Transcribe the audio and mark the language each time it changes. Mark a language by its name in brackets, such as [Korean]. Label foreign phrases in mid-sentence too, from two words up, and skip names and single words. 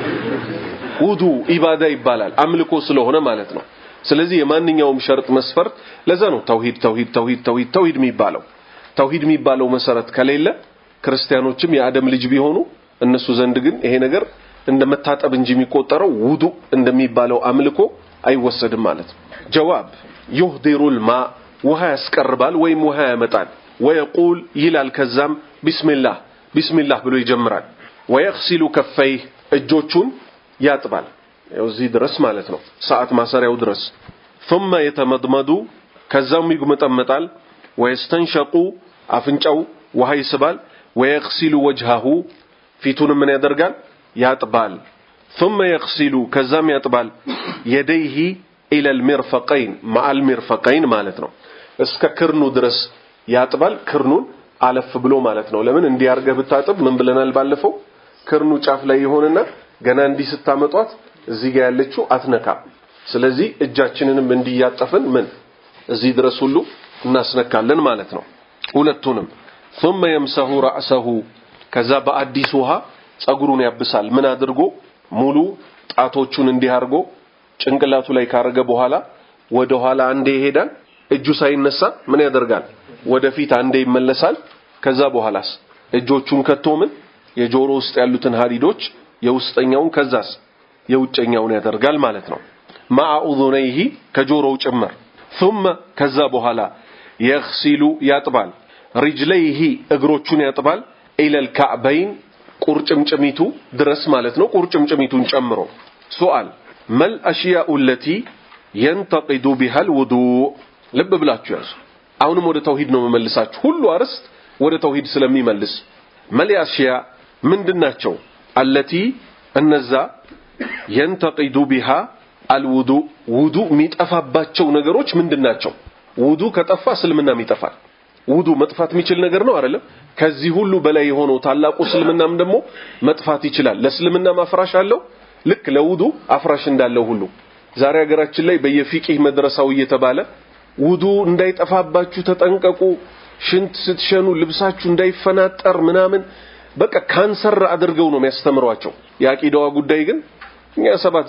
[Amharic] ውዱ ኢባዳ ይባላል አምልኮ ስለሆነ ማለት ነው ስለዚህ የማንኛውም ሸርጥ መስፈርት ለዛ ነው ተውሂድ የሚባለው ተውሂድ የሚባለው መሰረት ከሌለ ክርስቲያኖችም የአደም ልጅ ቢሆኑ እነሱ ዘንድ ግን ይሄ ነገር እንደመታጠብ እንጂ የሚቆጠረው ውዱ እንደሚባለው አምልኮ አይወሰድም ማለት ነው ጀዋብ [Arabic] يحضر الماء [Amharic] ውሃ ያስቀርባል ወይም ውሃ ያመጣል ወይቁል ይላል ከዛም ቢስሚላህ ብሎ ይጀምራል [Arabic] ويغسل كفيه [Amharic] እጆቹን ያጥባል እዚህ ድረስ ማለት ነው ሰዓት ማሰሪያው ድረስ [Arabic] ثم يتمضمض [Amharic] ከዛም ይጉመጠመጣል ወይስተንሸቁ አፍንጫው ውሃ ይስባል [Arabic] ويغسل وجهه [Amharic] ፊቱን ምን ያደርጋል ያጥባል [Arabic] ثم يغسل [Amharic] ከዛም ያጥባል [Arabic] يديه الى المرفقين مع المرفقين [Amharic] ማለት ነው እስከ ክርኑ ድረስ ያጥባል ክርኑን አለፍ ብሎ ማለት ነው ለምን እንዲያርገህ ብታጥብ ምን ብለናል ባለፈው ክርኑ ጫፍ ላይ ይሆንና ገና እንዲ ስታመጧት እዚህ ጋር ያለችው አትነካ ስለዚህ እጃችንንም እንዲያጠፍን ምን እዚህ ድረስ ሁሉ እናስነካለን ማለት ነው ሁለቱንም [Arabic] ثم يمسح رأسه [Amharic] ከዛ በአዲስ ውሃ ጸጉሩን ያብሳል ምን አድርጎ ሙሉ ጣቶቹን እንዲያርጎ ጭንቅላቱ ላይ ካረገ በኋላ ወደ ኋላ አንዴ ይሄዳል እጁ ሳይነሳ ምን ያደርጋል ወደፊት አንዴ ይመለሳል ከዛ በኋላስ እጆቹን ከቶ ምን የጆሮ ውስጥ ያሉትን ሀዲዶች የውስጠኛውን ከዛስ የውጭኛውን ያደርጋል ማለት ነው ማኡዙነይሂ ከጆሮው ጭምር ثم ከዛ በኋላ يغسل ያጥባል رجليه እግሮቹን ያጥባል [Arabic] الى الكعبين [Amharic] ቁርጭምጭሚቱ ድረስ ማለት ነው ቁርጭምጭሚቱን ጨምሮ [Arabic] سؤال ما الاشياء التي ينتقد بها الوضوء [Amharic] ልብ ብላችሁ ያዙ አሁንም ወደ ተውሂድ ነው መመልሳችሁ ሁሉ አርስት ወደ ተውሂድ ስለሚመልስ [Arabic] ما الاشياء [Amharic] ምንድናቸው التي እነዛ [Arabic] ينتقد بها الوضوء [Amharic] ውዱእ የሚጠፋባቸው ነገሮች ምንድናቸው ውዱእ ከጠፋ እስልምና ይጠፋል ውዱእ መጥፋት የሚችል ነገር ነው አይደለም ከዚህ ሁሉ በላይ የሆነው ታላቁ እስልምናም ደግሞ መጥፋት ይችላል ለእስልምና ማፍራሽ አለው ልክ ለውዱእ አፍራሽ እንዳለው ሁሉ ዛሬ ሀገራችን ላይ በየፊቅህ መድረሳው እየተባለ ውዱእ እንዳይጠፋባችሁ ተጠንቀቁ ሽንት ስትሸኑ ልብሳችሁ እንዳይፈናጠር ምናምን በቃ ካንሰር አድርገው ነው የሚያስተምሯቸው የአቂዳዋ ጉዳይ ግን እኛ ሰባት